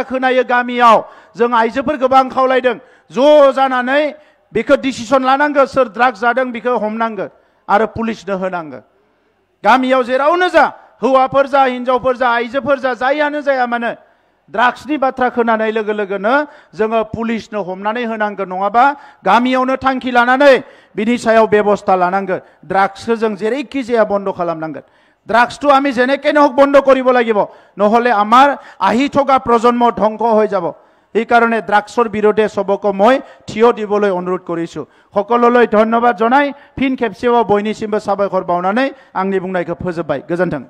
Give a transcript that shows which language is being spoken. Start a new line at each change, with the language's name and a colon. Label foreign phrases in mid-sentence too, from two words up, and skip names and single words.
Bodo: खोनायो गामियाव जों आइजोफोरखौबो आं खावलायदों ज' जानानै बेखौ डिसिसन लानांगौ सोर ड्राग्स जादों बेखौ हमनांगौ आरो पुलिसनो होनांगौ गामियाव जेरावनो जा हौवाफोर जा हिनजावफोर जा आइजोफोर जा जायानो जाया मानो ड्राग्सनि बाथ्रा खोनानाय लोगो लोगोनो जोङो पुलिसनो हमनानै होनांगौ नङाबा गामियावनो थांखि लानानै बिनि सायाव बेबस्था लानांगौ ड्राग्सखौ जों जेरैखि जाया बन्द खालामनांगोन
Assamese: ड्राग्सটো আমি যেনেকেই হোক বন্ধ কৰিব লাগিব নহলে আমাৰ আহি থকা প্ৰজন্ম ধ্বংস হৈ যাব এই কাৰণে ড্ৰাগছৰ বিৰুদ্ধে সবকে মই থিয় দিবলৈ অনুৰোধ কৰিছো সকলোলৈ ধন্যবাদ জনাই
Bodo: ফিন খেপसेयाव बयनिसिमबो साबायखर बावनानै आंनि बुंनायखौ फोजोबबाय गोजोन्थों।